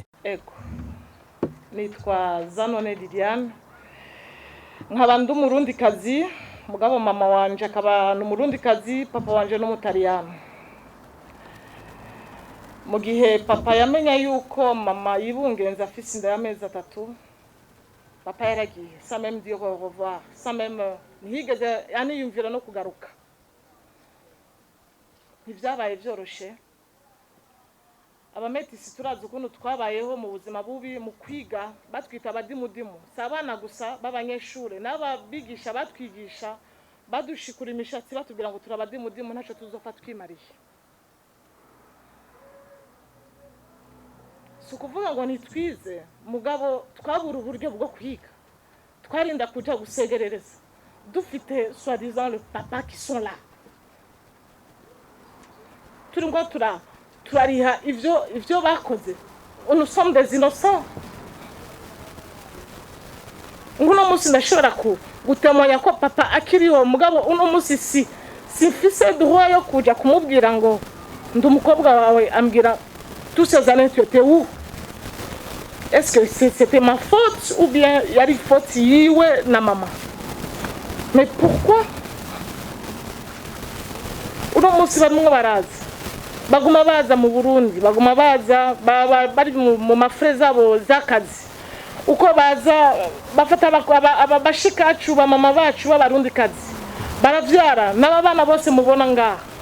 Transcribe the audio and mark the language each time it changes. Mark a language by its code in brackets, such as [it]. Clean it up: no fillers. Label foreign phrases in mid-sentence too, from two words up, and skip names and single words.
[rn] Ego nitwa Zanone Liliane, nkaba ndi umurundikazi, mugabo mama wanje akaba n'umurundikazi, papa wanje n'umutaliyano. Mu gihe papa yamenya yuko mama yibungenza afise inda y'amezi 3, papa yaragiye [fr] sans même dire au revoir, sans même [rn] ntiyigeze yaniyumvira no kugaruka. Ntivyabaye vyoroshe. Abametisi turazi ukuntu twabayeho mu buzima bubi mu kwiga, batwita abadimudimu. Si abana gusa b'abanyeshure n'ababigisha batwigisha badushikura imishatsi batubwira ngo turabadimudimu ntaco tuzofa twimariye. Si ukuvuga ngo nitwize, mugabo twabura uburyo bwo kwiga. Twarinda kuja gusegerereza dufite [fr] soi-disant le papa qui sont là. [rn] Turi ngo turariha ivyo bakoze. [fr] Nous sommes des innocents. [rn] Nguno musi ndashobora gutemonya ko papa akiriho, mugabo uno musi simfise droit yo kuja kumubwira ngo ndi umukobwa wawe, ambwira [fr] tous ces années tu étais où? Est-ce que c'était ma faute ou bien [rn] yari faute yiwe na mama? [fr] Mais pourquoi? [rn] Uno musi bamwe barazi baguma baza mu Burundi, baguma baza bari mu mafre zabo zakazi, uko baza bafata abashikacu ba mama bacu b'abarundi kazi baravyara n'abana bose mubona ngaha.